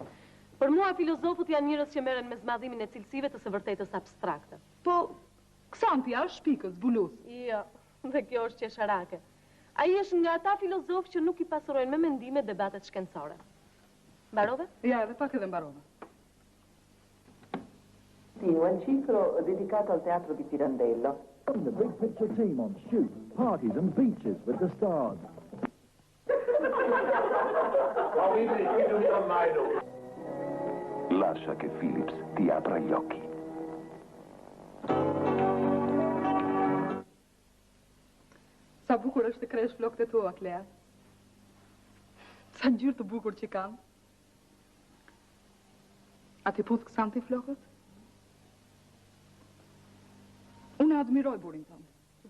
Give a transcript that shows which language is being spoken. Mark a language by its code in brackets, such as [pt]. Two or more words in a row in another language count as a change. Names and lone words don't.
[sq] Për mua filozofët janë njerëz që merren me zmadhimin e cilësive të së vërtetës abstrakte. Po, Ksanti është shpikës, bulus. Jo, dhe kjo është qesharake. Ai është nga ata filozofë që nuk i pasurojnë me mendime debatet shkencore. Mbarove? Ja, edhe pak edhe mbarove. [it] Sì, un ciclo dedicato al teatro di Pirandello. [en] The big picture team on shoots, parties and beaches with the stars. [it] Lascia che Phillips ti apra gli occhi. [sq] Sa bukur është të kresh flokët e tua, Klea. Sa ngjyrë të bukur që kanë. A ti puth Ksanti flokët? Unë admiroj burin tënd.